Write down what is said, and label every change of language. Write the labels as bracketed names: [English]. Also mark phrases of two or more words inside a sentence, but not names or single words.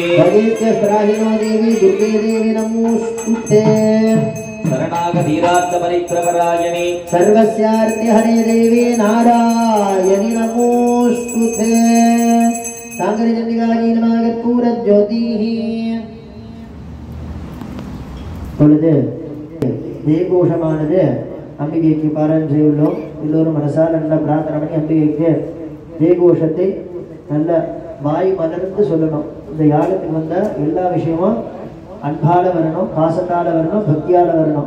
[Sanskrit] भगेत्यस्त्राहिनो देवी दुर्गे देवी नमोस्तुते शरणागधीरार्थ परित्रपरायणे सर्वस्यार्तिहरे देवी नारायणी नमोस्तुते शङ्करचण्डिकायै नमः कर्पूरज्योतिः [Tamil] பொழுது ஜெயகோஷமானது அம்பிகைக்கு பாராயணம் செய்துள்ளோம். எல்லோரும் மனசால் நல்ல பிரார்த்தனை பண்ணி அம்பிகைக்கு ஜெயகோஷத்தை நல்ல வாய் மலர்ந்து சொல்லணும். இந்த யாகத்துக்கு வந்த எல்லா விஷயமும் அன்பால வரணும், பாசத்தால வரணும், பக்தியால வரணும்.